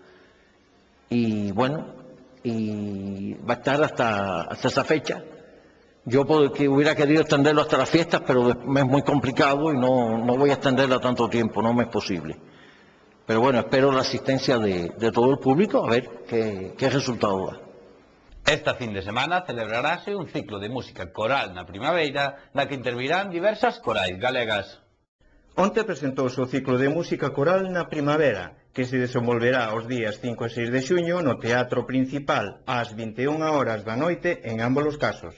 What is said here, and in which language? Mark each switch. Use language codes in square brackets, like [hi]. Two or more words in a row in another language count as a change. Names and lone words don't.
[es] Y bueno, y va a estar hasta esa fecha. Yo que hubiera querido extenderlo hasta las fiestas, pero me es muy complicado y no voy a extenderlo tanto tiempo, no me es posible. Pero bueno, espero la asistencia de todo el público, a ver qué resultado da. [gl] Esta fin de semana celebrarase un ciclo de música coral na primavera na que intervirán diversas corais galegas. Onte presentouse o ciclo de música coral na primavera, que se desenvolverá os días 5 e 6 de xuño no Teatro Principal ás 21 horas da noite en ambos os casos.